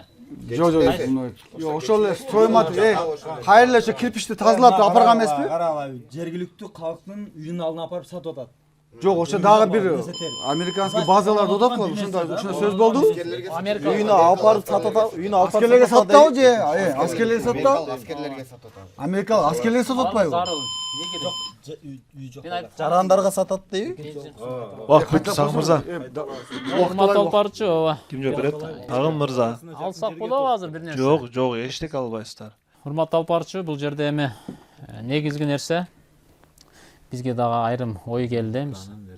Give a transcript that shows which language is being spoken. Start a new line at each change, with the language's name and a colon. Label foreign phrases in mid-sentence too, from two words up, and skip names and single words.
Kyrgyz: Жок, жок. Ошол эле строй материал, кайра эле ошо кирпичти тазалап туруп апарган эмеспи? Карагай, жергиликтүү калктын үйүнүн алдына апарып сатып атат. Жок, ошо дагы бир американский базаларда атат го, ошондой сөз болду. Америка Үйүнө алып барып сатат, үйүнө алып Аскерлерге саттабы же? Аскерлерге саттабы? Аскерлерге сататан. Америкалык аскерлерге сатып атпайбы? зарыл. Не керек? Үй жок. Мен айтып жарандарга сатат дейби? Убакыт бүттү, Сагын мырза. Урмат алып барчу, ооба. Ким жооп берет? Сагын мырза. Алсак болобу азыр бир нерсе? Жок, жок, эчтеке албайсыздар. Урмат алып барчу, бул жерде эми негизги нерсе бизге дагы айрым ой келди эмес.